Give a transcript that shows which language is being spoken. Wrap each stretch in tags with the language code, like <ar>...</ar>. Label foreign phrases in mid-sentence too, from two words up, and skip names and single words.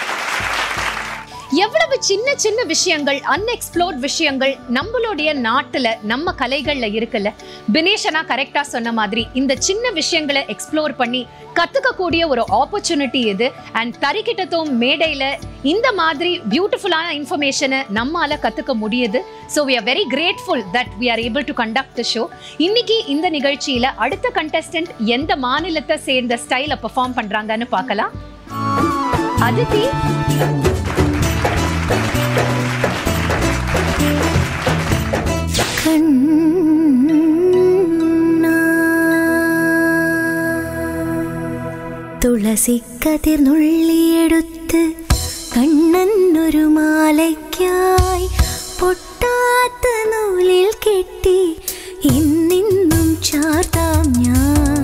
<ta>எவ்வளவு சின்ன சின்ன விஷயங்கள், அன்எக்ஸ்ப்ளோர்ட் விஷயங்கள் நம்மளுடைய நாட்டுல நம்ம கலைகள்ல இருக்குல்ல. பினேஷனா கரெக்டா சொன்ன மாதிரி இந்த சின்ன விஷயங்களை எக்ஸ்ப்ளோர் பண்ணி கத்துக்கக்கூடிய ஒரு ஆப்பர்ச்சுனிட்டி இது. அண்ட் தரிக்கிட்டத்தும் மேடையில இந்த மாதிரி</ta> <en>beautiful information</en> <ta>நம்மால கத்துக்க முடியுது.</ta> <en>ஸோ we are very grateful that we are able to conduct the show.</en> <ta>இன்னைக்கு இந்த நிகழ்ச்சியில அடுத்த கண்டெஸ்டன்ட் எந்த மாநிலத்தை சேர்ந்த ஸ்டைல பெர்ஃபார்ம் பண்றாங்கன்னு பார்க்கலாம். அதிதி.</ta> <ml>തുളസി കതിർ നുള്ളിയെടുത്ത് കണ്ണനൊരു മാലയ്ക്കായി പൊട്ടാത്ത നൂലിൽ കെട്ടി ഇന്നിന്നും ചാർത്താം ഞാൻ.</ml>